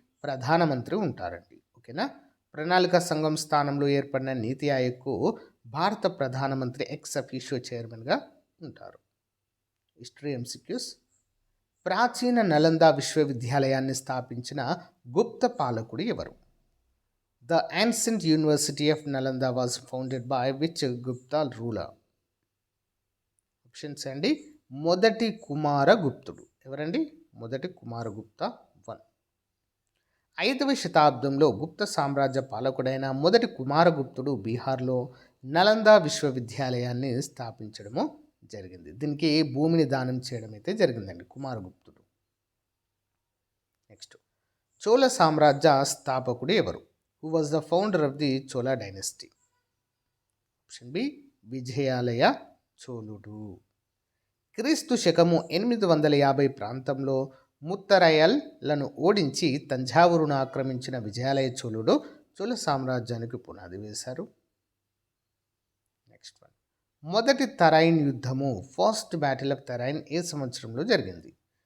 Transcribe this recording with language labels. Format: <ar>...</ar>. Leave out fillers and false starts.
<te>ప్రధానమంత్రి ఉంటారండి. ఓకేనా. ప్రణాళిక సంఘం స్థానంలో ఏర్పడిన నీతి ఆయోగ్కు భారత ప్రధానమంత్రి ఎక్స్ అఫీషియో చైర్మన్గా ఉంటారు. History MCQs. ప్రాచీన నలంద విశ్వవిద్యాలయాన్ని స్థాపించిన గుప్త పాలకుడు ఎవరు?</te> <en>The ancient University of Nalanda was founded by which Gupta ruler?</en> <te>Options అండి. మొదటి కుమారగుప్తుడు. ఎవరండి? మొదటి కుమారగుప్త 1. 5వ శతాబ్దంలో గుప్త సామ్రాజ్య పాలకుడైన మొదటి కుమారగుప్తుడు బీహార్లో నలంద విశ్వవిద్యాలయాన్ని స్థాపించడము జరిగింది. దీనికి భూమిని దానం చేయడం అయితే జరిగిందండి కుమారగుప్తుడు. నెక్స్ట్. చోళ సామ్రాజ్య స్థాపకుడు ఎవరు?</te> <en>Who was the founder of the Chola dynasty?</en> <te>Option B. Vijayalaya చోళుడు. క్రీస్తు శకము 850 ప్రాంతంలో ముత్తరయల్లను ఓడించి తంజావూరును ఆక్రమించిన విజయాలయ చోళుడు చోళ సామ్రాజ్యానికి పునాది వేశారు. Next one. మొదటి తరైన్ యుద్ధము ఫస్ట్ బ్యాటిల్ ఆఫ్ తరైన్ ఏ సంవత్సరంలో జరిగింది?</te>